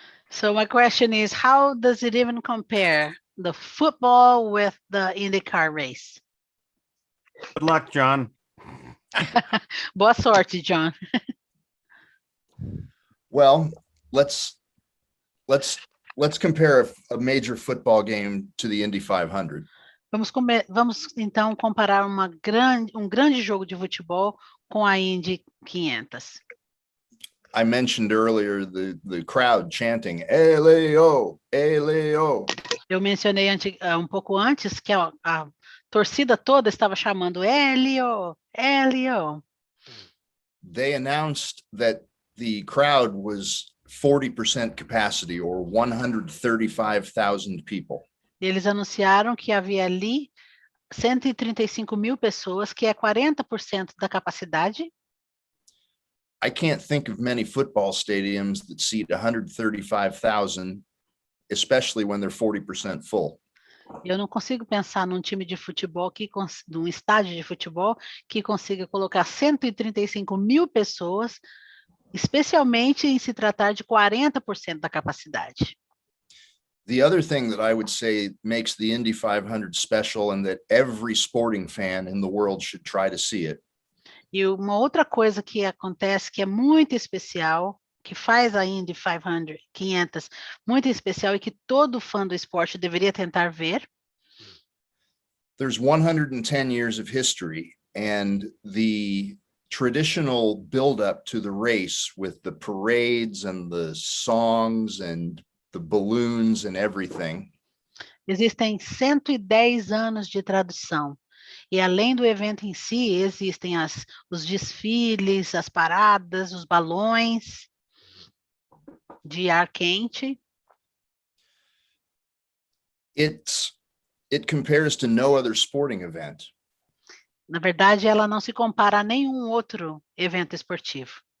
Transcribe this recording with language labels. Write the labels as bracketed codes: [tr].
[en] So my question is, how does it even compare the football with the IndyCar race? Good luck, John. [pt] Boa sorte, John. [en] Well, let's compare a major football game to the Indy 500. [pt] Vamos então comparar um grande jogo de futebol com a Indy 500. [en] I mentioned earlier the crowd chanting "Eleo, Eleo." [pt] Eu mencionei um pouco antes que a torcida toda estava chamando Elio, Elio. [en] They announced that the crowd was 40% capacity, or 135,000 people. [pt] Eles anunciaram que havia ali 135 mil pessoas, que é 40% da capacidade. [en] I can't think of many football stadiums that seat 135,000, especially when they're 40% full. [pt] Eu não consigo pensar num time de futebol, num estádio de futebol, que consiga colocar 135 mil pessoas, especialmente em se tratar de 40% da capacidade. [en] The other thing that I would say makes the Indy 500 special and that every sporting fan in the world should try to see it [pt] E uma outra coisa que acontece que é muito especial, que faz a Indy 500 muito especial e que todo fã do esporte deveria tentar ver. [en] There's 110 years of history, and the traditional build-up to the race with the parades and the songs and the balloons and everything. [pt] Existem 110 anos de tradição. E além do evento em si, existem os desfiles, as paradas, os balões de ar quente. [en] It compares to no other sporting event. [pt] Na verdade, ela não se compara a nenhum outro evento esportivo.